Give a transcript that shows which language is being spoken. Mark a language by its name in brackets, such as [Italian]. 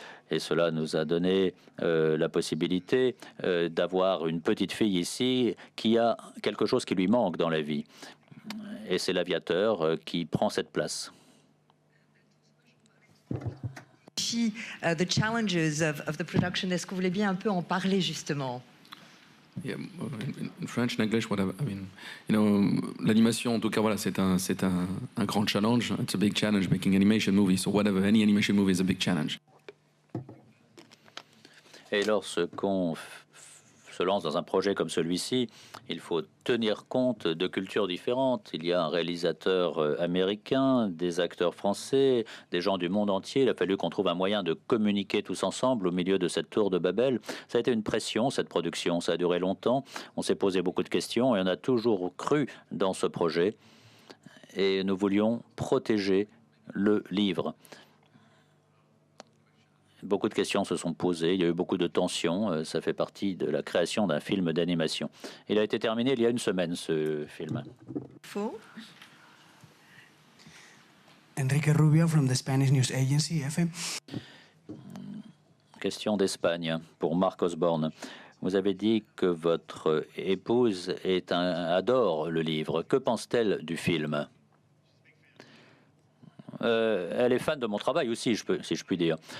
[French] Et cela nous a donné la possibilité d'avoir une petite fille ici qui a quelque chose qui lui manque dans la vie. Et c'est l'aviateur qui prend cette place. [English] The challenges of the production, [French] est-ce que vous voulez bien un peu en parler justement? [English] Yeah, in French, in English, whatever. I mean, you know, [French] l'animation, en tout cas, voilà, c'est un grand challenge. [English] It's a big challenge making animation movies. So whatever, any animation movie is a big challenge. [French] Et lorsqu'on se lance dans un projet comme celui-ci, il faut tenir compte de cultures différentes. Il y a un réalisateur américain, des acteurs français, des gens du monde entier. Il a fallu qu'on trouve un moyen de communiquer tous ensemble au milieu de cette tour de Babel. Ça a été une pression, cette production. Ça a duré longtemps. On s'est posé beaucoup de questions et on a toujours cru dans ce projet. Et nous voulions protéger le livre. Beaucoup de questions se sont posées, il y a eu beaucoup de tensions, ça fait partie de la création d'un film d'animation. Il a été terminé il y a une semaine, ce film. Faux. [English] Enrique Rubio from the Spanish News Agency, FM. [French] Question d'Espagne pour Marc Osborne. Vous avez dit que votre épouse adore le livre. Que pense-t-elle du film? Elle est fan de mon travail aussi, si je puis dire.